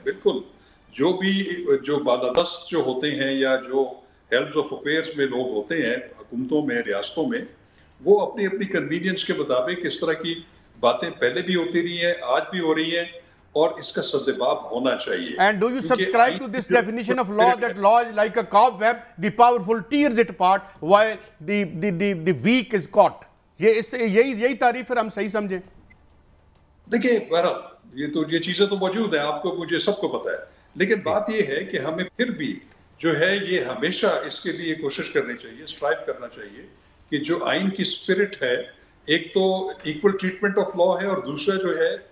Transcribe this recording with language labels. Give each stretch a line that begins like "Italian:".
Urdu: بالکل جو بالادست جو ہوتے ہیں یا جو ہیڈز آف افیئرس میں لوگ ہوتے ہیں حکومتوں میں، ریاستوں میں، وہ اپنی اپنی کنوینئنس کے مطابق اس طرح کی باتیں پہلے بھی ہوتی رہی ہیں، آج بھی ہو رہی ہیں، اور اس کا سدباب ہونا چاہیے.
English: And do you subscribe to this definition of law that law is like a cobweb, the powerful tears it apart while the weak is caught?
Urdu: یہی تعریف پھر ہم صحیح سمجھیں؟ دیکھیں بہرحال یہ چیزیں تو موجود ہیں، آپ کو مجھے سب کو پتا ہے، لیکن بات یہ ہے کہ ہمیں پھر بھی جو ہے یہ ہمیشہ اس کے لیے کوشش کرنی چاہیے، اسٹرائیو کرنا چاہیے کہ جو آئین کی اسپرٹ ہے، ایک تو ایکول ٹریٹمنٹ آف لا ہے، اور دوسرا جو ہے